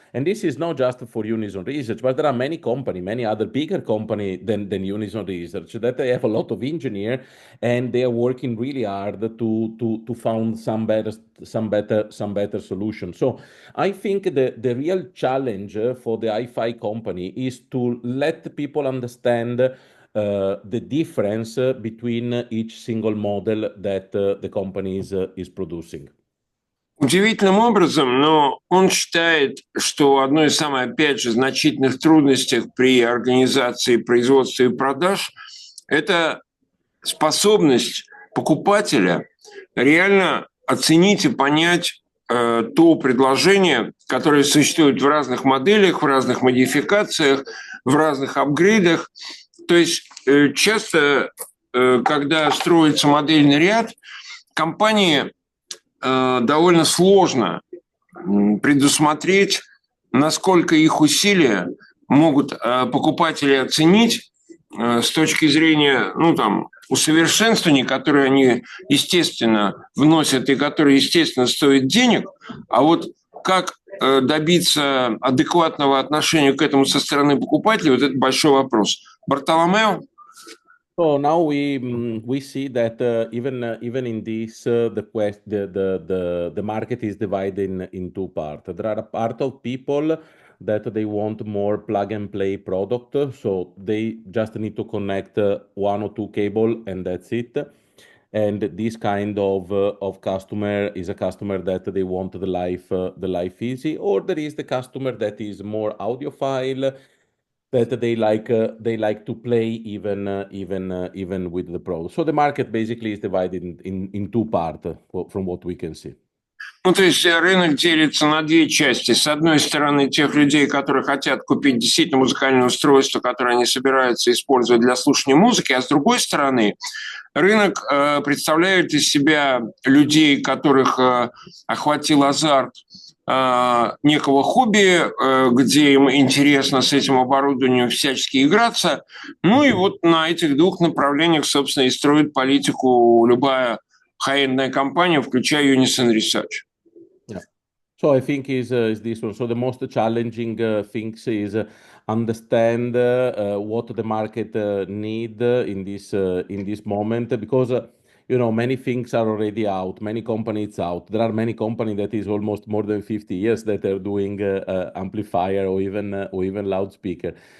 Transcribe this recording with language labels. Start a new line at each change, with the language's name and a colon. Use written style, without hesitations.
English: And this is not just for Unison Research, but there are many companies, many other bigger companies than Unison Research, that they have a lot of engineers, and they are working really hard to find some better solution. So I think the real challenge for the hi-fi company is to let people understand the difference between each single model that the company is producing.
Russian: Удивительным образом, но он считает, что одной из самых, опять же, значительных трудностей при организации производства и продаж – это способность покупателя реально оценить и понять то предложение, которое существует в разных моделях, в разных модификациях, в разных апгрейдах. То есть часто, когда строится модельный ряд, компании довольно сложно предусмотреть, насколько их усилия могут покупатели оценить с точки зрения, усовершенствований, которые они, естественно, вносят и которые, естественно, стоят денег, а вот как добиться адекватного отношения к этому со стороны покупателей, вот это большой вопрос. Бартоломео?
English: So now we see that even in this the market is divided in 2 parts. There are a part of people that they want more plug and play product, so they just need to connect 1 or 2 cable and that's it. And this kind of customer is a customer that they want the life easy, or there is the customer that is more audiophile, that they like to play even with the pro. So the market basically is divided in 2 parts from what we can see.
Russian: То есть рынок делится на 2 части. С одной стороны, тех людей, которые хотят купить действительно музыкальное устройство, которое они собираются использовать для слушания музыки, а с другой стороны, рынок представляет из себя людей, которых охватил азарт некого хобби, где им интересно с этим оборудованием всячески играться. Ну и вот на этих 2 направлениях, собственно, и строит политику любая high-endная компания, включая Unison Research.
English: Yeah. So I think is this one. So the most challenging things is understand what the market need in this moment, because many things are already out, many companies out. There are many companies that is almost more than 50 years that are doing amplifier or even loudspeaker.